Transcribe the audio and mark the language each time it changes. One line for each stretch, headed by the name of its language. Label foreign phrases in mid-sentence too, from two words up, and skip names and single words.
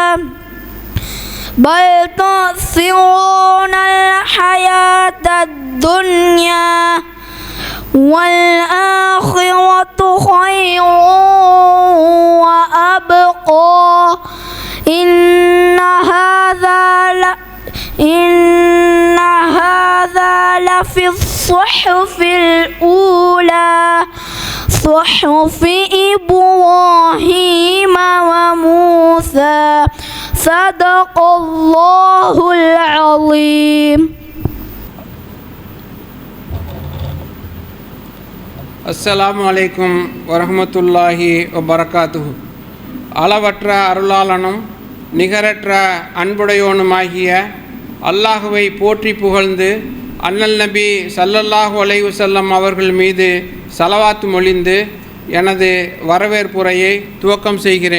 Arabic: بل تؤثرون الحياة الدنيا والآخرة خير وأبقى إن هذا لفي الصحف الأولى صحف إبراهيم وموسى صدق الله العظيم. السلام عليكم ورحمة الله وبركاته.
Tamil: அளவற்ற அருளாளனும் நிகரற்ற அன்புடையோனுமாகிய அல்லாஹுவை போற்றி புகழ்ந்து அண்ணல் நபி
Arabic: صلى الله عليه وسلم
Tamil: அவர்கள் மீது ஸலவாத்து மொழிந்து எனது வரவேற்புரையை துவக்கம் செய்கிறேன்.